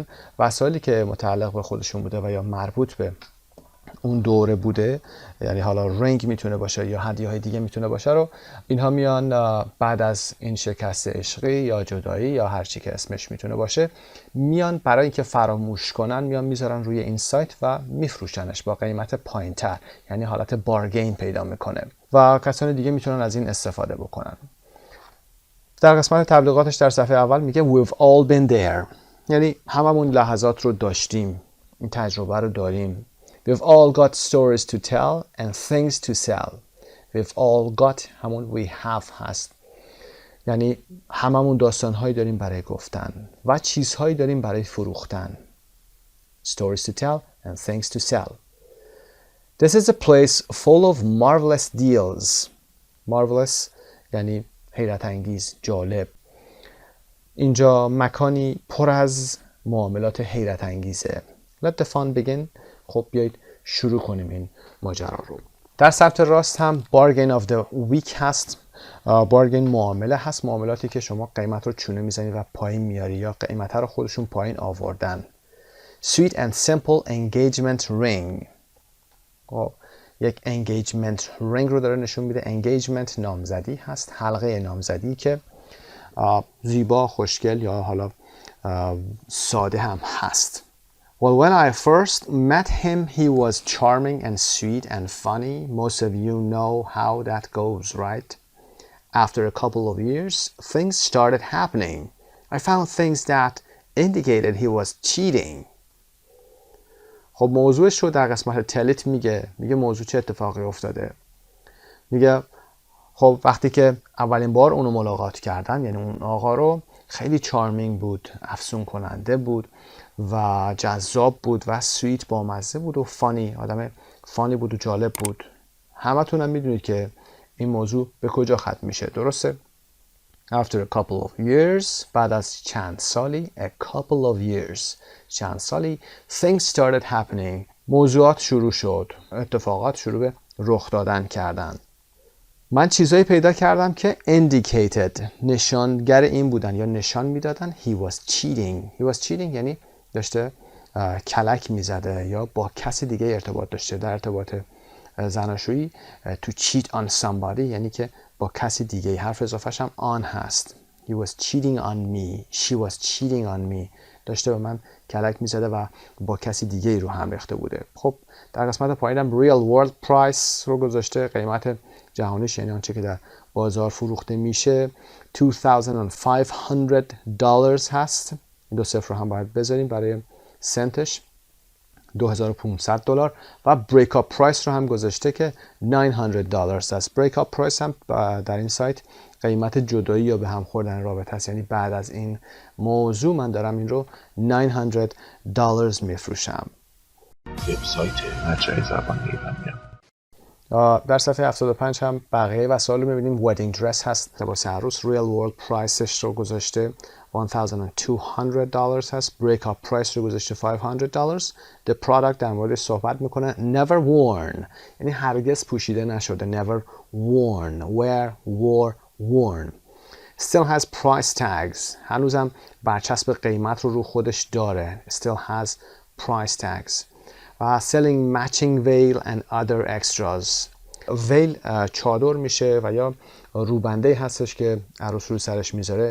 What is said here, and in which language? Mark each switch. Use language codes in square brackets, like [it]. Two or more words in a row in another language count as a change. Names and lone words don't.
[fa] وسایلی که متعلق به خودشون بوده و یا مربوط به اون دوره بوده، یعنی حالا رنگ میتونه باشه یا هدیه های دیگه میتونه باشه، رو اینها میان بعد از این شکست عشقی یا جدایی یا هر چی که اسمش میتونه باشه، میان برای اینکه فراموش کنن میان میذارن روی این سایت و میفروشنش با قیمت پایینتر، یعنی حالت بارگین پیدا میکنه و کسان دیگه میتونن از این استفاده بکنن. در قسمت تبلیغاتش در صفحه اول میگه [en] We've all been there، [fa] یعنی هممون لحظات رو داشتیم، این تجربه رو داریم. [en] We've all got stories to tell and things to sell. We've all got [fa] همون [en] we have [fa] هست، یعنی هممون داستانهایی داریم برای گفتن و چیزهایی داریم برای فروختن. [en] Stories to tell and things to sell. This is a place full of marvelous deals. [fa] Marvelous یعنی حیرت انگیز، جالب. اینجا مکانی پر از معاملات حیرت انگیزه. [en] Let the fun begin. [fa] خب بیایید شروع کنیم این ماجرا رو. در سمت راست هم [en] bargain of the week [fa] هست. bargain معامله هست، معاملاتی که شما قیمت رو چونه میزنی و پایین میاری یا قیمت رو خودشون پایین آوردن. [en] sweet and simple engagement ring. [fa] یک [en] engagement ring [fa] رو داره نشون میده. engagement نامزدی هست، حلقه نامزدی که زیبا، خوشگل یا حالا ساده هم هست. [en] Well, when I first met him, he was charming and sweet and funny. Most of you know how that goes, right? After a couple of years, things started happening. I found things that indicated he was cheating. [fa] خب موضوعش رو در قسمت تلیت میگه موضوع چه اتفاقی افتاده. میگه خب وقتی که اولین بار اونو ملاقات کردن، یعنی اون آقا رو، خیلی چارمینگ بود، افسون کننده بود و جذاب بود و سویت با مزه بود و فانی، آدم فانی بود و جالب بود. همتون هم میدونید که این موضوع به کجا ختم میشه، درسته؟ [en] After a couple of years، [fa] بعد از چند سالی، [en] a couple of years، [fa] چند سالی، [en] things started happening، [fa] موضوعات شروع شد، اتفاقات شروع به رخ دادن کردن. من چیزایی پیدا کردم که indicated، نشانگر این بودن یا نشان میدادن [en] he was cheating. He was cheating [fa] یعنی داشته کلک میزده یا با کسی دیگه ارتباط داشته. در ارتباط زناشویی [en] to cheat on somebody [fa] یعنی که با کسی دیگه، حرف اضافهش هم on هست. [en] He was cheating on me. She was cheating on me. [fa] داشته به من کلک میزده و با کسی دیگه رو هم ریخته بوده. خب در قسمت پایینم [en] real world price [fa] رو گذاشته، قیمت جهانیش، یعنی آنچه که در بازار فروخته میشه. $2,500 هست. دو صفر رو هم باید بذاریم برای سنتش. $2,500 و [en] break up price [fa] رو هم گذاشته که $900 است. [en] break up price [fa] هم در این سایت قیمت جدایی یا به هم خوردن رابطه است، یعنی بعد از این موضوع من دارم این رو $900 میفروشم. وبسایت مجموعه زبان ایرانیان. در صفحه 75 هم بقیه وسایل رو می‌بینیم. [en] wedding dress [fa] هست، لباس عروس. [en] real world price [fa] ش رو گذاشته $1,200 هست. [en] break up price [fa] رو گذاشته $500. [en] the product [fa] در مورد صحبت میکنه [en] never worn [fa] یعنی هرگز پوشیده نشده. [en] never worn، wear، wore، worn. still has price tags، [fa] هنوزم برچسب قیمت رو خودش داره. [en] still has price tags. و selling matching veil and other extras. [fa] veil چادر میشه و یا روبنده هستش که عروس روی سرش میذاره.